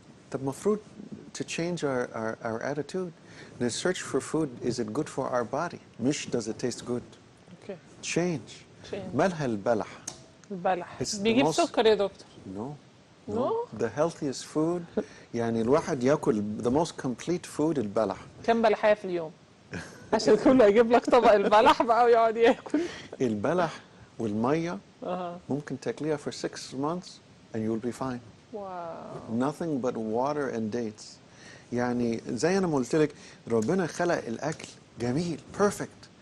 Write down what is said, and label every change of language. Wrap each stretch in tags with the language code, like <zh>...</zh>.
<ar>طب مفروض</ar> <en>to change our attitude. The search for food, is it good for our body?</en> <ar>مش</ar> <en>does it taste good? Okay. Change. Change.</en> <ar>مالها البلح؟ البلح</ar> <en>It's the</en> <ar>بيجيب</ar> <en>most-</en> <ar>سكر يا دكتور.</ar> <en>No. No? The healthiest food</en> <ar>يعني الواحد ياكل</ar> <en>the most complete food البلح.</en> <ar>كم بلحية في اليوم؟ عشان كله يجيب لك طبق البلح بقى ويقعد ياكل. البلح والمية ممكن تاكليها</ar> <en>for 6 months and you'll be fine.</en> <ar>واو.</ar> <en>Nothing but water and dates.</en> <ar>يعني زي أنا ما قلت لك ربنا خلق الأكل جميل perfect.</ar>